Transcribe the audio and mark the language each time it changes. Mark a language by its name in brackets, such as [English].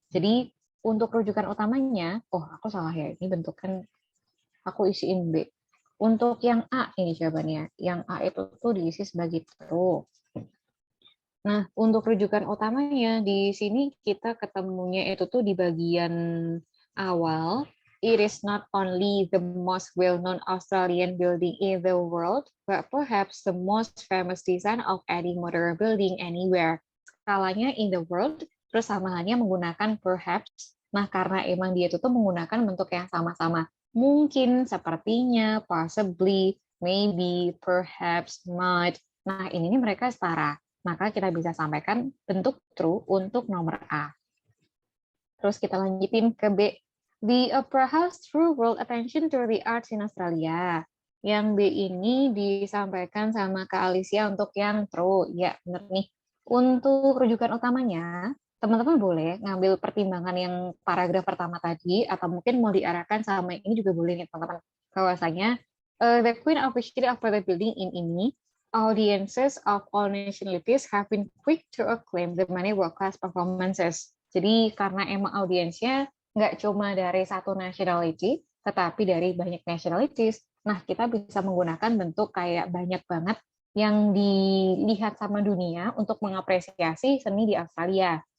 [Indonesian] Jadi untuk rujukan utamanya, oh aku salah ya, ini bentukan aku isiin B. Untuk yang A ini jawabannya, yang A itu tuh diisi sebagai true. Nah, untuk rujukan utamanya di sini kita ketemunya itu tuh di bagian awal. [English] It is not only the most well-known Australian building in the world, but perhaps the most famous design of any modern building anywhere. [Indonesian] Skalanya in the world, terus samaannya menggunakan perhaps. Nah, karena emang dia itu tuh menggunakan bentuk yang sama-sama. Mungkin, sepertinya, possibly, maybe, perhaps, might. Nah, ini mereka setara, maka kita bisa sampaikan bentuk true untuk nomor A. Terus kita lanjutin ke B. [English] The Opera House drew world attention to the arts in Australia. [Indonesian] Yang B ini disampaikan sama Kak Alicia untuk yang true. Ya, benar nih. Untuk rujukan utamanya, teman-teman boleh ngambil pertimbangan yang paragraf pertama tadi, atau mungkin mau diarahkan sama ini juga boleh nih teman-teman. Bahwasanya, [English] the Queen officially of the building in ini, audiences of all nationalities have been quick to acclaim the many world-class performances. [Indonesian] Jadi karena emang audiensnya nggak cuma dari satu nationality, tetapi dari banyak nationalities, nah kita bisa menggunakan bentuk kayak banyak banget yang dilihat sama dunia untuk mengapresiasi seni di Australia.